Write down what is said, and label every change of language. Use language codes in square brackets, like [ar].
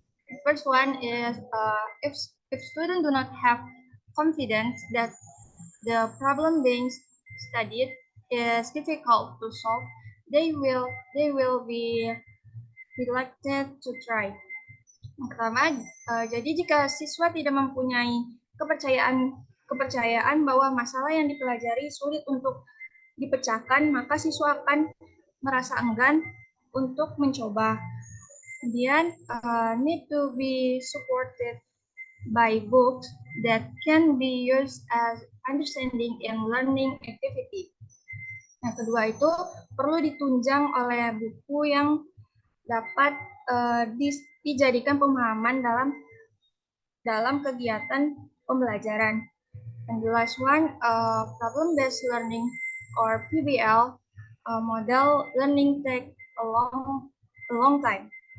[en] The first one is if students do not have confidence that the problem being studied is difficult to solve, they will be reluctant to try. [id] Yang pertama, jadi jika siswa tidak mempunyai kepercayaan bahwa masalah yang dipelajari sulit untuk dipecahkan, maka siswa akan merasa enggan untuk mencoba. [en] Kemudian, need to be supported by books that can be used as understanding and learning activity. [id] Yang kedua itu perlu ditunjang oleh buku yang dapat dijadikan pemahaman dalam kegiatan pembelajaran. [en] And the last one, problem-based learning or PBL, model learning take a long time.